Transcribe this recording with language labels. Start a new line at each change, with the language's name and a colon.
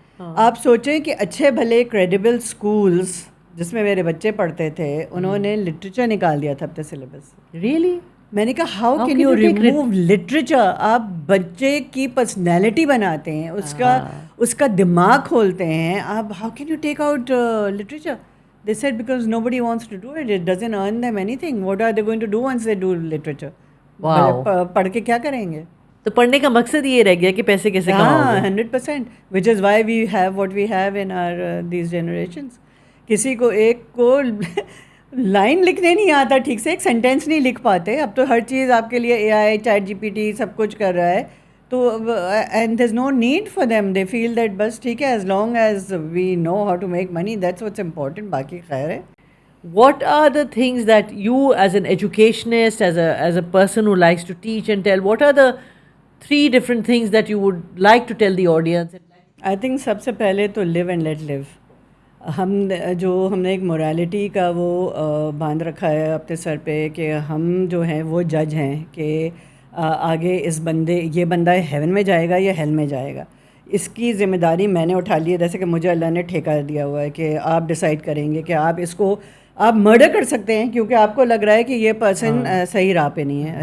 Urdu: آپ سوچیں کہ اچھے بھلے کریڈیبل اسکولس جس میں میرے بچے پڑھتے تھے، انہوں نے لٹریچر نکال دیا تھا اپنے سلیبس.
English: Really?
Urdu: میں نے کہا
English: How can you remove literature?
Urdu: آپ بچے کی پرسنالٹی بناتے ہیں، اس کا دماغ کھولتے ہیں.
English: آپ how can you take out literature? They said because nobody wants to do it. It doesn't earn them anything. What are they going to do once they do literature?
Urdu: پڑھ کے کیا کریں گے؟ تو پڑھنے کا مقصد یہ رہ گیا کہ پیسے کیسے کماؤ گے.
English: 100%. which is why we have what we have in our these generations.
Urdu: کسی کو ایک کو لائن لکھنے نہیں آتا ٹھیک سے، ایک سینٹینس نہیں لکھ پاتے. اب تو ہر چیز آپ کے لیے اے آئی، chat جی P T sub کچھ کر رہا ہے.
English: تو and there is no need for them. They feel that
Urdu: بس ٹھیک ہے،
English: As long as we know how to make money, that's what's important.
Urdu: باقی خیر ہے.
English: What are the things that you as an educationist, as a person who likes to teach and tell, what are the 3 different things that you would like to tell the audience? I think
Urdu: سب سے پہلے تو
English: live and let live.
Urdu: ہم نے ایک morality کا وہ باندھ رکھا ہے اپنے سر پہ کہ ہم جو ہیں وہ جج ہیں کہ آگے یہ بندہ ہیون میں جائے گا یا ہیل میں جائے گا. اس کی ذمہ داری میں نے اٹھا لی ہے. جیسے کہ مجھے اللہ نے ٹھیکہ دیا ہوا ہے کہ آپ ڈیسائیڈ کریں گے کہ آپ اس کو آپ مرڈر کر سکتے ہیں کیونکہ آپ کو لگ رہا ہے کہ یہ پرسن صحیح راہ پہ نہیں ہے.